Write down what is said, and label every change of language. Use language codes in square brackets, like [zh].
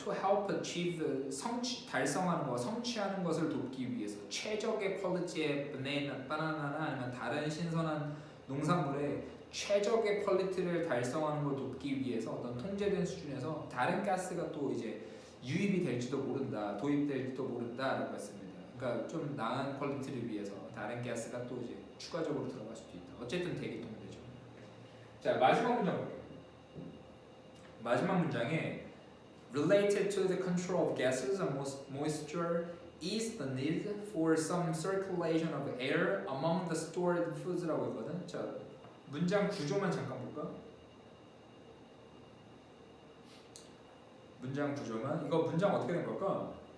[en] To help achieve [ko] 달성하는 거, 성취하는 것을 돕기 위해서 최적의 퀄리티의 바나나나 아니면 다른 신선한 농산물의 최적의 퀄리티를 달성하는 걸 돕기 위해서 어떤 통제된 수준에서 다른 가스가 또 이제 유입이 될지도 모른다, 도입될지도 모른다라고 했습니다. 그러니까 좀 나은 퀄리티를 위해서 다른 가스가 또 이제 추가적으로 들어갈 수도 있다. 어쨌든 대기 통제죠. 자, 마지막 문장 볼게요. 마지막 문장에 [en] related to the control of gases and moisture is the need for some circulation of air among the stored foods [ko] 라고 있거든. 자, 문장 구조만 잠깐 볼까? 문장 구조만. 이거 문장 어떻게 된 걸까?